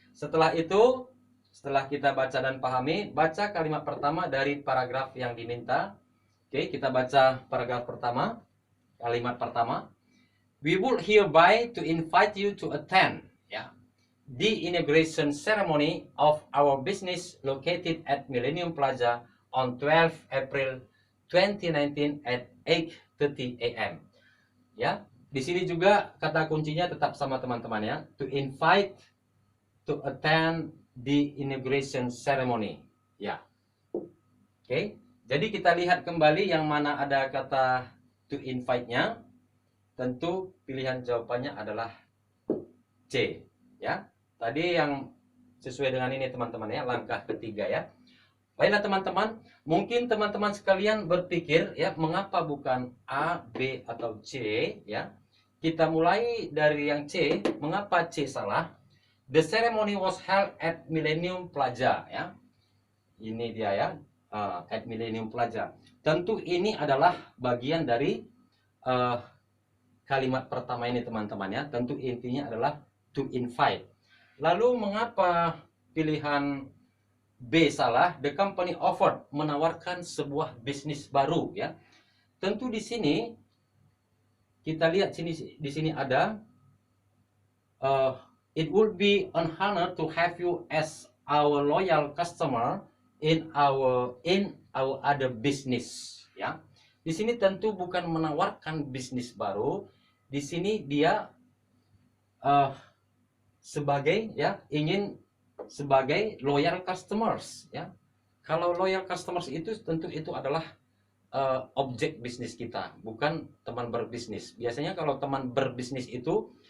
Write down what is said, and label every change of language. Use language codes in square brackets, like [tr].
[id] Setelah itu, setelah kita baca dan pahami, baca kalimat pertama dari paragraf yang diminta. Oke, kita baca paragraf pertama. Kalimat pertama. [en] We would hereby to invite you to attend the inauguration ceremony of our business located at Millennium Plaza on 12 April 2019 at 8:30 AM. [id] Ya, di sini juga kata kuncinya tetap sama teman-teman ya. [en] To invite to attend the inauguration ceremony. [id] Ya. Oke. Jadi kita lihat kembali yang mana ada kata to invite-nya. Tentu pilihan jawabannya adalah C, ya. Tadi yang sesuai dengan ini teman-teman ya, langkah ketiga ya. Baiklah teman-teman, mungkin teman-teman sekalian berpikir ya, mengapa bukan A, B atau C ya? Kita mulai dari yang C. Mengapa C salah? [en] The ceremony was held at Millennium Plaza ya. [id] Ini dia ya, at Millennium Plaza. Tentu ini adalah bagian dari kalimat pertama ini teman-teman ya. Tentu intinya adalah to invite. Lalu mengapa pilihan B salah? [en] The company offered, [id] menawarkan sebuah bisnis baru ya. Tentu di sini kita lihat di sini ada [en] it would be an honor to have you as our loyal customer in our other business ya. [id] Di sini tentu bukan menawarkan bisnis baru. Di sini dia sebagai ya, ingin sebagai loyal customers ya. Kalau loyal customers itu tentu itu adalah objek bisnis kita, bukan teman berbisnis. Biasanya kalau teman berbisnis itu